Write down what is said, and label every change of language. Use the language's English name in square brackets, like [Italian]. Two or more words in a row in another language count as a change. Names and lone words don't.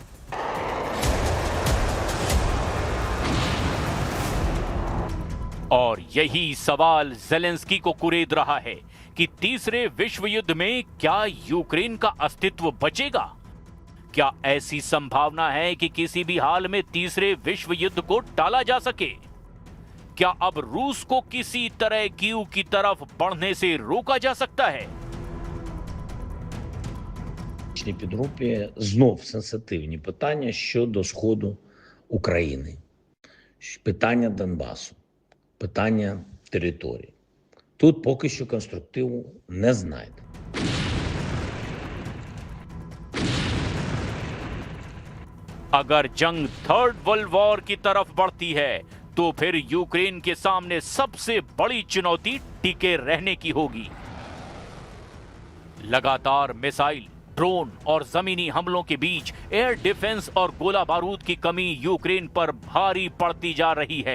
[Hindi] और यही सवाल ज़ेलेंस्की को कुरेद रहा है कि तीसरे विश्व युद्ध में क्या यूक्रेन का अस्तित्व बचेगा? क्या ऐसी संभावना है कि किसी भी हाल में तीसरे विश्व युद्ध को टाला जा सके? क्या अब रूस को किसी तरह कीव की तरफ बढ़ने से रोका जा सकता है? [Ukrainian] Підгрупі знов сенситивні питання щодо Сходу України, питання Донбасу, питання території. Тут поки що конструктиву не знайдено. [Hindi] अगर जंग [English] third world war [Hindi] की तरफ बढ़ती है तो फिर यूक्रेन के सामने सबसे बड़ी चुनौती टिके रहने की होगी। लगातार मिसाइल, ड्रोन और जमीनी हमलों के बीच [English] air defence [Hindi] और गोला बारूद की कमी यूक्रेन पर भारी पड़ती जा रही है।